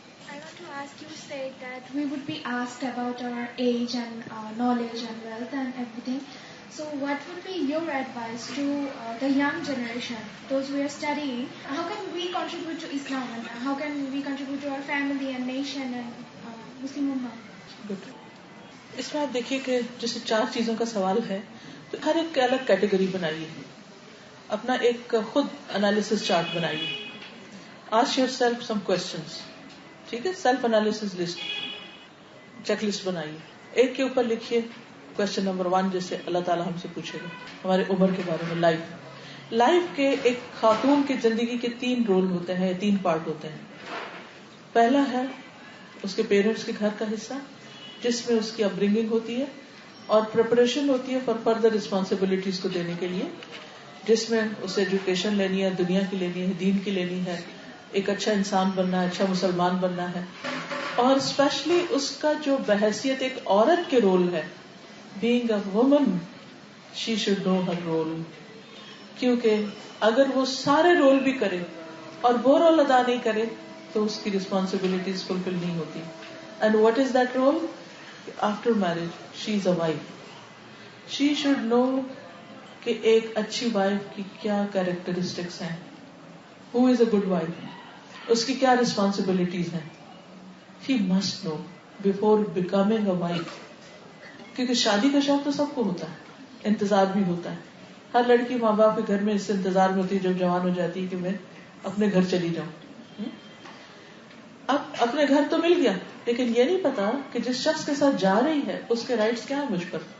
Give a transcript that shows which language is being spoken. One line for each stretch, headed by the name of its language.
English: I want to ask, you said that we would be asked about our age and knowledge and wealth and everything. So what would be your advice to the young generation, those who are studying? How can we contribute to Islam and how can we contribute to our family and nation and Muslim Ummah? Good.
Urdu: اس میں آپ دیکھیے کہ جیسے 4 چیزوں کا سوال ہے تو ہر ایک الگ کیٹیگری بنائیے, اپنا ایک خود انالیسس چارٹ بنائیے.
English: Ask yourself some questions.
Urdu: ٹھیک ہے, self analysis list, check list بنائیے. ایک کے اوپر لکھیے کوشچن نمبر 1, جیسے اللہ تعالیٰ ہم سے پوچھے گا ہمارے عمر کے بارے میں. لائف کے ایک خاتون کی زندگی کے 3 رول ہوتے ہیں, 3 پارٹ ہوتے ہیں. پہلا ہے اس کے پیرنٹس کے گھر کا حصہ, جس میں اس کی اپ برنگنگ ہوتی ہے اور پریپریشن ہوتی ہے فار فردر رسپانسبلٹیز کو دینے کے لیے, جس میں اسے ایجوکیشن لینی ہے, دنیا کی لینی ہے, دین کی لینی ہے, ایک اچھا انسان بننا ہے, اچھا مسلمان بننا ہے. اور اسپیشلی اس کا جو بحیثیت ایک عورت کے رول ہے,
English: being a woman, she should know her role.
Urdu: کیونکہ اگر وہ سارے رول بھی کرے اور وہ رول ادا نہیں کرے تو اس کی رسپانسبلٹیز فلفل نہیں ہوتی.
English: And what is that role? After marriage, she is a wife. She should know
Urdu: کہ ایک اچھی وائف کی کیا کیریکٹرسٹکس ہیں,
English: who is a good wife,
Urdu: اس کی کیا رسپانسبلٹیز ہیں.
English: She must know before becoming a wife.
Urdu: کیونکہ شادی کا شوق تو سب کو ہوتا ہے, انتظار بھی ہوتا ہے. ہر لڑکی ماں باپ کے گھر میں اس سے انتظار میں ہوتی ہے جب جوان ہو جاتی ہے کہ میں اپنے گھر چلی جاؤں. اب اپنے گھر تو مل گیا، لیکن یہ نہیں پتا کہ جس شخص کے ساتھ جا رہی ہے اس کے رائٹس کیا ہیں مجھ پر.